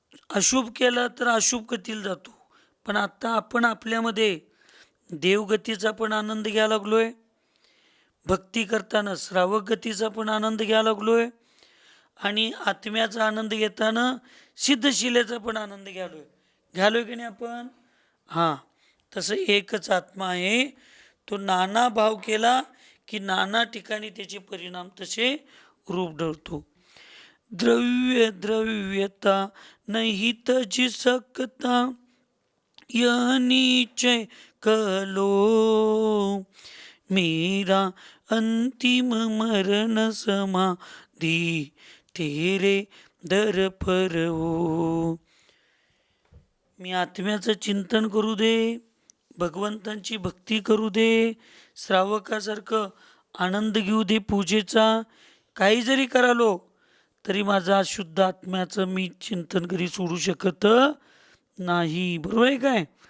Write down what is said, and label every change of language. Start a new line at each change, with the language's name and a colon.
Marathi: अशुभ केला तर अशुभ गतीला जातो, पण आता आपण आपल्यामध्ये देवगतीचा पण आनंद घ्यायला लागलोय, भक्ती करताना श्रावक गतीचा पण आनंद घ्यायला लागलोय, आणि आत्म्याचा आनंद घेताना सिद्धशिलेचा पण आनंद घ्यालोय की नाही आपण? हां. तसं एकच आत्मा आहे. तो नाना भाव केला की नाना ठिकाणी त्याचे परिणाम तसे रूप धरतो.
Hindi: द्रव्य द्रव्यता नहीं तज सकता, यह निश्चय कर लो, मेरा अंतिम मरण समाधि तेरे दर पर हो.
Marathi: मी आत्म्याचं चिंतन करू दे, भगवंतांची भक्ती करू दे, श्रावकासारखं आनंद घेऊ दे पूजेचा, काही जरी करालो तरी माझा शुद्ध आत्म्याचं मी चिंतन कधी सोडू शकत नाही. बरोबर आहे काय?